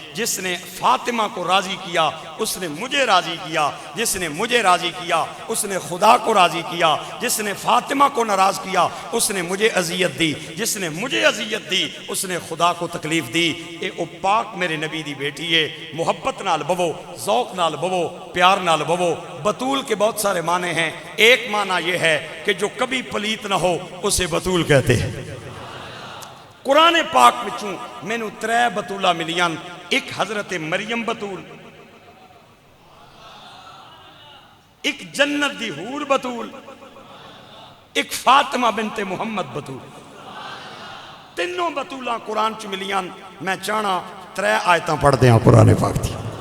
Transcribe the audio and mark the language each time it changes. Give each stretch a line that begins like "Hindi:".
Urdu: جس نے فاطمہ کو راضی کیا اس نے مجھے راضی کیا, جس نے مجھے راضی کیا اس نے خدا کو راضی کیا, جس نے فاطمہ کو ناراض کیا اس نے مجھے اذیت دی, جس نے مجھے اذیت دی اس نے خدا کو تکلیف دی.
Punjabi: اے او پاک میرے نبی دی بیٹی ہے, محبت نال بوو, ذوق نال بوو, پیار نال بوو.
Urdu: بطول کے بہت سارے معنی ہیں, ایک معنی یہ ہے کہ جو کبھی پلیت نہ ہو اسے بطول کہتے ہیں.
Punjabi: قرآن پاک وچوں مینوں 3 بطولہ ملیاں. ایک حضرت مریم بطول, ایک جنت دی حور بطول, ایک فاطمہ بنت محمد بطول. تینوں بطولاں قرآن چ ملیاں. میں چاہنا 3 آیتاں پڑھ دیاں قرآن پاک دی.